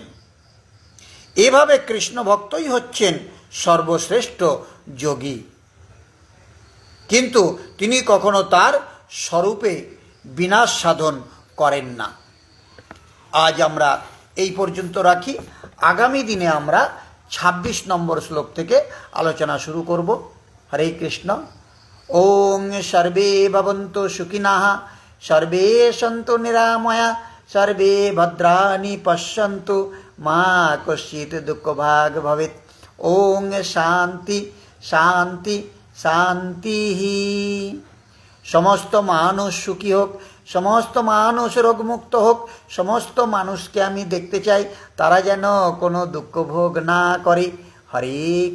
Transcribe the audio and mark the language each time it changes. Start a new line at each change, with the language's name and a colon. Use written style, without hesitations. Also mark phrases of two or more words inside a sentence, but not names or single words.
Bangla: এভাবে কৃষ্ণ ভক্তই হচ্ছেন সর্বশ্রেষ্ঠ যোগী, কিন্তু তিনি কখনো তার স্বরূপে বিনাশ সাধন করেন না। আজ আমরা এই পর্যন্ত রাখি। আগামী দিনে আমরা ২৬ নম্বর শ্লোক থেকে আলোচনা শুরু করব। হরে কৃষ্ণ।
Sanskrit: ওং সর্বে ভবন্তু সুখিনঃ, সর্বে সন্তু নিরাময়া, সর্বে ভদ্রাণি পশ্যন্তু, মা কশ্চিৎ দুঃখভাগ ভবেৎ। ওং শান্তি শান্তি শান্তি।
Bangla: সমস্ত মানুষ সুখী হোক, সমস্ত মানুষ রোগমুক্ত হোক। সমস্ত মানুষকে আমি দেখতে চাই তারা যেন কোনো দুঃখ ভোগ না করে।